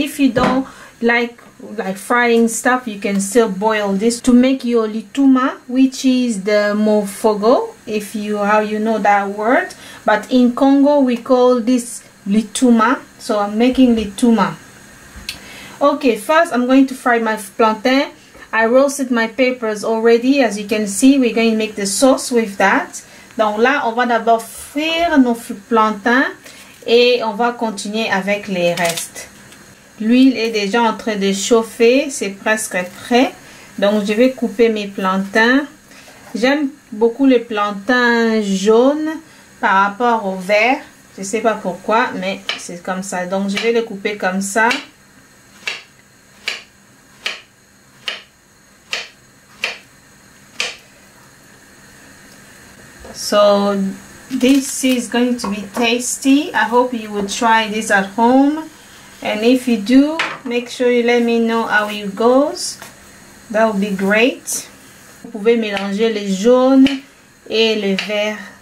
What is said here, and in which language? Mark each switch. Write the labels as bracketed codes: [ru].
[en] If you don't like frying stuff, you can still boil this to make your litouma, which is the mofogo, if you how you know that word, but in Congo we call this litouma. So I'm making litouma. Okay, first I'm going to fry my plantain. I roasted my peppers already, as you can see. We're going to make the sauce with that. [fr] Donc là on va d'abord frire nos plantains et on va continuer avec les restes. L'huile est déjà en train de chauffer, c'est presque prêt. Donc je vais couper mes plantains. J'aime beaucoup les plantains jaunes par rapport au vert. Je sais pas pourquoi, mais c'est comme ça. Donc je vais les couper comme ça. [en] So this is going to be tasty. I hope you will try this at home. And if you do, make sure you let me know how it goes. That would be great. [fr] Vous pouvez mélanger les jaunes et les verts.